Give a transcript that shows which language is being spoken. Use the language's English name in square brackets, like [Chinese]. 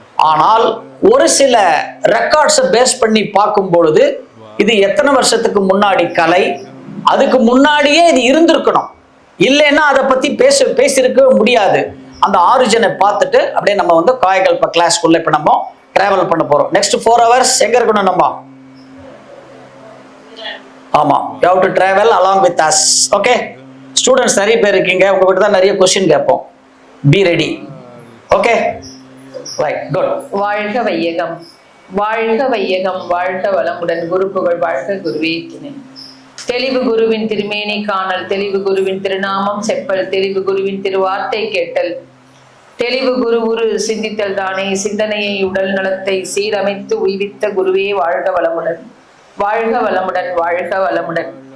[Tamil] ஆனால் ஒரு சில ரெக்கார்ட்ஸை பேஸ் பண்ணி பார்க்கும் பொழுது இது எத்தனை வருஷத்துக்கு முன்னாடி கலை, அதுக்கு முன்னாடியே இது இருந்திருக்கணும், இல்லைன்னா அதை பத்தி பேசியிருக்க முடியாது. அந்த ஆரிஜினை பார்த்துட்டு அப்படியே நம்ம காயகல்ப கிளாஸ்க்குள்ள இப்ப நம்ம டிராவல் பண்ண போறோம். [English] next 4 hours [Tamil] எங்க இருக்கணும் நம்ம, ஆமா, [English] you have to travel along with us. [Tamil] Okay, students நிறைய பேர் இருக்கீங்க, உங்ககிட்ட தான் நிறைய கொஸ்டின் கேட்போம். [English] Be ready. Okay, right, good. [Tamil] வாழ்க வையகம், வாழ்க வையகம், வாழ்க வளமுடன். குரு புகழ் வாழ்க, குருவே துணை. தெளிவு குருவின் திருமேனி காணல், தெளிவு குருவின் திருநாமம் செப்பல், தெளிவு குருவின் திருவார்த்தை கேட்டல், தெளிவு குரு உரு சிந்தித்தல் தானே, சிந்தனையை உடல் நலத்தை சீரமைத்து உய்வித்த குருவே வாழ்க வளமுடன், வாழ்க வளமுடன், வாழ்க வளமுடன்.